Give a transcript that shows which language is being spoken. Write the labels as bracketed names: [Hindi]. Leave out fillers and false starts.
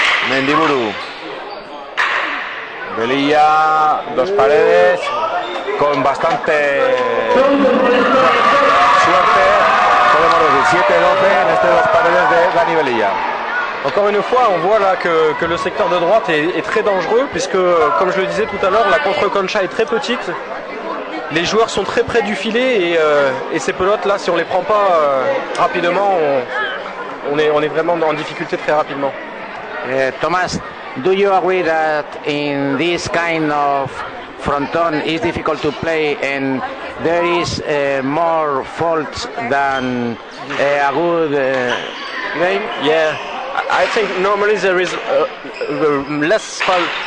[Spanish] Mendiburu. Velilla, dos paredes, con bastante suerte, podemos decir 7-12 en este dos paredes de Dani Velilla. [French] Encore une fois, on voit là que le secteur de droite est très dangereux puisque, comme je le disais tout à l'heure, la contre-concha est très petite. Les joueurs sont très près du filet et ces pelotes là, si on les prend pas rapidement, on est vraiment en difficulté très rapidement. [English] Tomás, do you agree that in this kind of fronton it's difficult to play and there is more faults than a good game? Yeah, I think normally there is less foul.